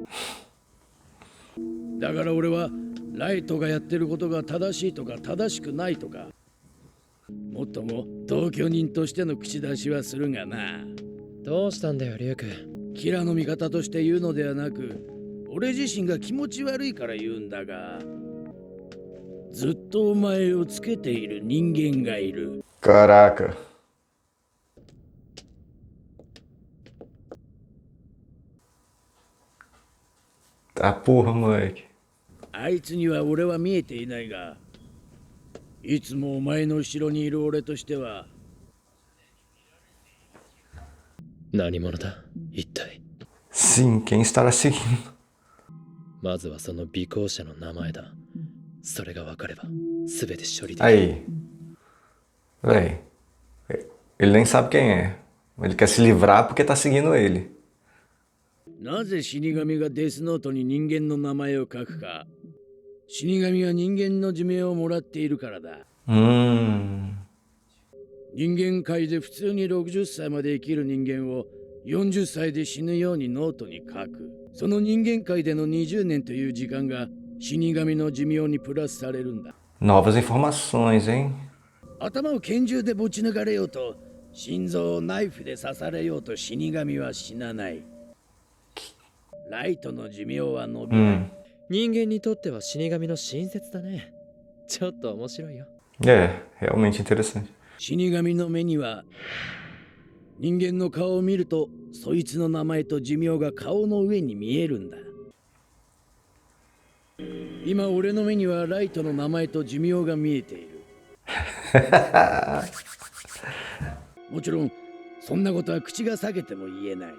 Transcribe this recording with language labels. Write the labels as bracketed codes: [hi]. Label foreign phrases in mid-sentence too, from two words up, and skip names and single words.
[ja] だから俺はライトがやってることが正しいとか正しくないとか、もっとも同居人としての口出しはするがな。どうしたんだよリュウク。キラの味方として言うのではなく、俺自身が気持ち悪いから言うんだが、ずっとお前をつけている人間がいる。 [pt] Caraca. Tá porra, moleque. [ja] あいつには俺は見えていないが、いつもお前の後ろにいる俺としては。何者だ一体。 [pt] Sim, quem estará seguindo? [ja] まずはその尾行者の名前だ。それが分かれば全て処理できる。 [pt] Aí. Véi. Ele nem sabe quem é. Ele quer se livrar porque tá seguindo ele. [ja] なぜ死神がデスノートに人間の名前を書くか。死神は人間の寿命をもらっているからだ。人間界で普通に60歳まで生きる人間を40歳で死ぬようにノートに書く。その人間界での20年という時間が死神の寿命にプラスされるんだ。 [pt] Novas informações, hein? [ja] 頭を拳銃でぶち抜かれようと、心臓をナイフで刺されようと死神は死なない。ライトの寿命は伸びない。人間にとっては死神の親切だね。ちょっと面白いよ。 [pt] É, realmente interessante. [ja] 死神の目には人間の顔を見るとそいつの名前と寿命が顔の上に見えるんだ。今俺の目にはライトの名前と寿命が見えている。もちろんそんなことは口が裂けても言えない。